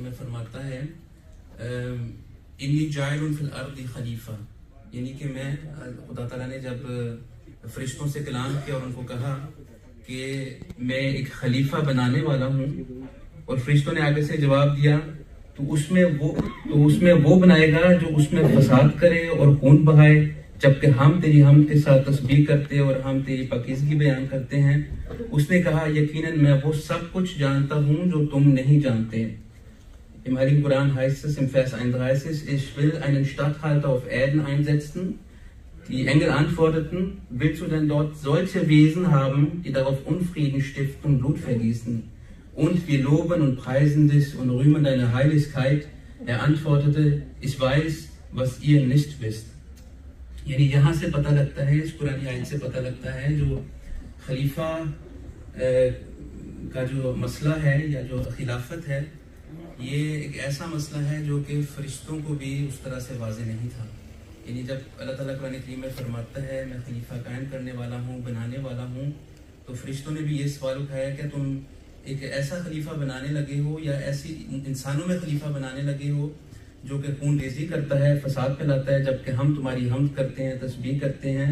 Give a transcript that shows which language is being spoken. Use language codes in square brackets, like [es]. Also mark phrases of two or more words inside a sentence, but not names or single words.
[ur] میں فرماتا ہے [ar] انی جاعل فی الارض خلیفہ، [ur] یعنی کہ میں خدا تعالیٰ نے جب فرشتوں سے کلام کیا اور ان کو کہا کہ میں ایک خلیفہ بنانے والا ہوں، اور فرشتوں نے آگے سے جواب دیا تو اس میں وہ بنائے گا جو اس میں فساد کرے اور خون بہائے، جبکہ ہم تیری ہم کے ساتھ تسبیح کرتے اور ہم تیری پاکیزگی بیان کرتے ہیں. اس نے کہا یقیناً میں وہ سب کچھ جانتا ہوں جو تم نہیں جانتے. [de] Im Heiligen Koran heißt es im Vers 31, ich will einen Statthalter auf Erden einsetzen. Die Engel antworteten, willst du denn dort solche Wesen haben, die darauf Unfrieden stiften und Blut vergießen? Und wir loben und preisen dich und rühmen deine Heiligkeit. Er antwortete, ich weiß, was ihr nicht wisst. [ur] یعنی یہاں سے پتہ لگتا ہے، اس قرآن آیت سے پتہ لگتا ہے جو خلیفہ کا جو مسئلہ ہے یا جو خلافت ہے، یہ ایک ایسا مسئلہ ہے جو کہ فرشتوں کو بھی اس طرح سے واضح نہیں تھا. یعنی جب اللہ تعالیٰ قرآن کریم میں فرماتا ہے میں خلیفہ قائم کرنے والا ہوں، بنانے والا ہوں، تو فرشتوں نے بھی یہ سوال اٹھایا کہ تم ایک ایسا خلیفہ بنانے لگے ہو یا ایسی انسانوں میں خلیفہ بنانے لگے ہو جو کہ خون ریزی کرتا ہے، فساد پھیلاتا ہے، جبکہ ہم تمہاری حمد کرتے ہیں، تسبیح کرتے ہیں.